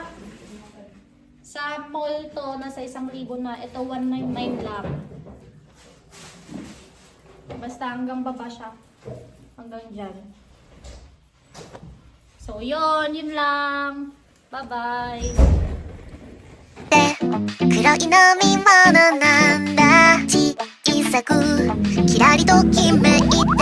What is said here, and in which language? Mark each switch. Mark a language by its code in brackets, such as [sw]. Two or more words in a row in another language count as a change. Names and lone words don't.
[tl] Sa mall to, nasa 1,000 na. Ito, 199 lang. Basta hanggang baba siya. Hanggang dyan. So, yun lang. Bye-bye. [ja] 黒い飲み物なんだ小さくキラリときめいて